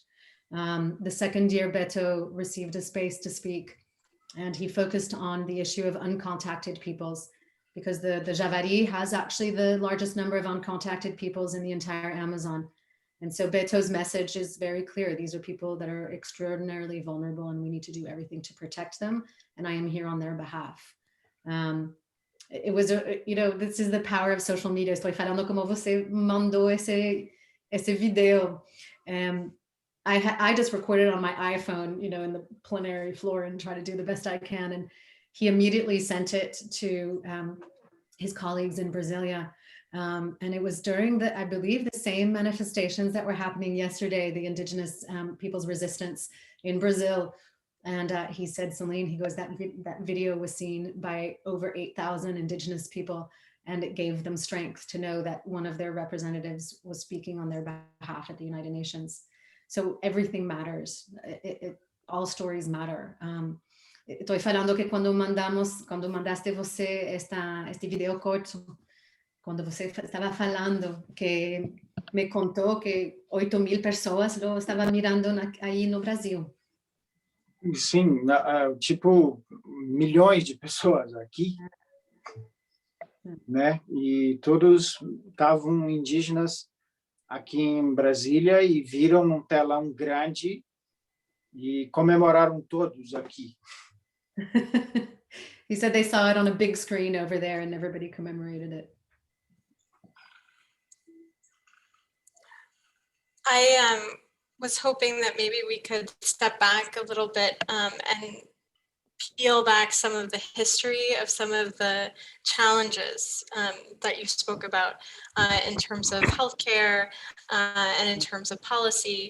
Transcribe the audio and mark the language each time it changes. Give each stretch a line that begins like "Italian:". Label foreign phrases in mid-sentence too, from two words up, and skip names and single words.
English: The second year, Beto received a space to speak, and he focused on the issue of uncontacted peoples, because the Javari has actually the largest number of uncontacted peoples in the entire Amazon. And so Beto's message is very clear. These are people that are extraordinarily vulnerable, and we need to do everything to protect them. And I am here on their behalf. It was, this is the power of social media.
Portuguese: Estoy falando como você mandou esse video.
English: I just recorded on my iPhone, in the plenary floor and try to do the best I can. And he immediately sent it to his colleagues in Brasilia. And it was during I believe the same manifestations that were happening yesterday, the Indigenous people's resistance in Brazil. And he said, Céline, he goes, that video was seen by over 8,000 Indigenous people, and it gave them strength to know that one of their representatives was speaking on their behalf at the United Nations. So everything matters. All stories matter.
Portuguese: Estoy falando que quando mandaste você este video corto, quando você estava falando, que me contou que 8.000 pessoas lo estavam mirando aí no Brasil. Sim, tipo, milhões de pessoas aqui, né? E todos estavam indígenas aqui em Brasília e viram num telão grande e comemoraram todos aqui.
English: He said they saw it on a big screen over there and everybody commemorated it. I was hoping that maybe we could step back a little bit and peel back some of the history of some of the challenges that you spoke about in terms of healthcare and in terms of policy.